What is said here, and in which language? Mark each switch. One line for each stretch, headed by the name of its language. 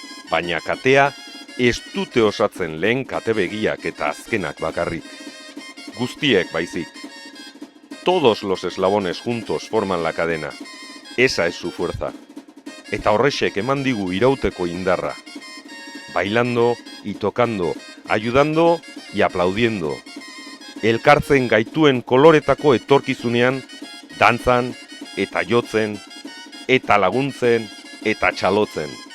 Basque: Baina katea ez dute osatzen lehen katebegiak eta azkenak bakarrik. Guztiek baizik.
Spanish: Todos los eslabones juntos forman la cadena. Esa es su fuerza.
Basque: Eta horrexek eman digu irauteko indarra.
Spanish: Bailando y tocando, ayudando y aplaudiendo.
Basque: Elkartzen gaituen koloretako etorkizunean, dantzan eta jotzen, eta laguntzen, eta txalotzen.